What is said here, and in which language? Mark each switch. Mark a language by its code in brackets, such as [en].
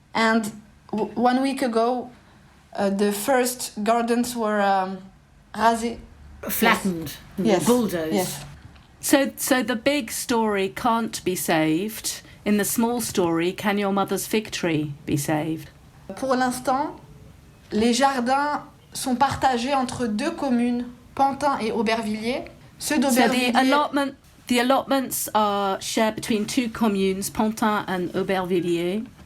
[en] And 1 week ago, the first gardens were rasés. Flattened, yes. Bulldozed. Yes. So the big story can't be saved. In the small story, can your mother's fig tree be saved? [fr] Pour l'instant, les jardins sont partagés entre 2 communes, Pantin et Aubervilliers. Ceux d'Aubervilliers... [en] So the allotments are shared between 2 communes, Pantin and Aubervilliers.